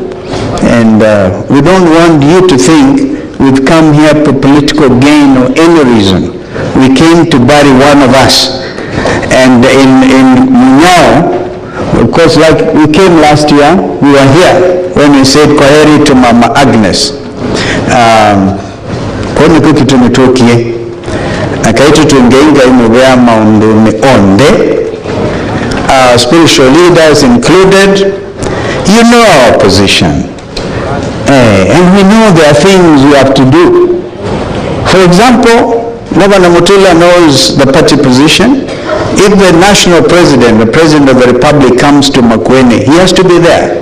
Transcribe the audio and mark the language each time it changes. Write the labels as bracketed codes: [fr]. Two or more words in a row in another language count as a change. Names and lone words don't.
[en] And we don't want you to think we've come here for political gain or any reason. We came to bury one of us. And in Munyao, of course, like we came last year, we were here when we said kwaheri to Mama Agnes. [kam] Koni kuki tumetokie akaitu tungeinga imewea maunduni onde, [en] spiritual leaders included. You know our position, and we know there are things we have to do. For example, Governor Mutula knows the party position. If the national president, the president of the republic, comes to Makueni, he has to be there.